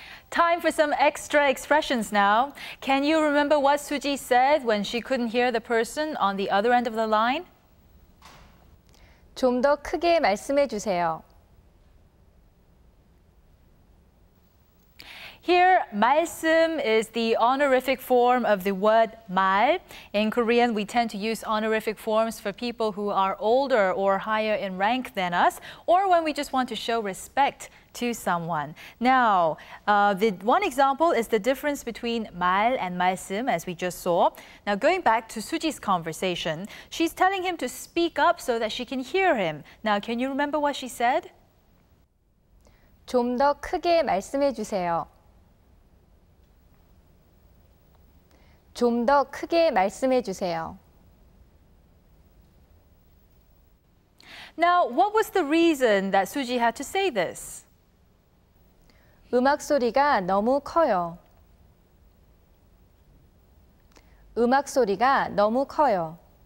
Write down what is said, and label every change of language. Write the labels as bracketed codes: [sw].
[en] Time for some extra expressions now. Can you remember what Suji said when she couldn't hear the person on the other end of the line? [ko] 좀 더 크게 말씀해 주세요. [en] Here, 말씀 is the honorific form of the word 말. In Korean, we tend to use honorific forms for people who are older or higher in rank than us, or when we just want to show respect to someone. Now, the one example is the difference between 말 and 말씀, as we just saw. Now, going back to Suji's conversation, she's telling him to speak up so that she can hear him. Now, can you remember what she said? 좀 더 크게 말씀해 주세요. 좀 더 크게 말씀해 주세요. Now, what was the reason that Suji had to say this? [ko] 음악 소리가 너무 커요. 음악 소리가 너무 커요.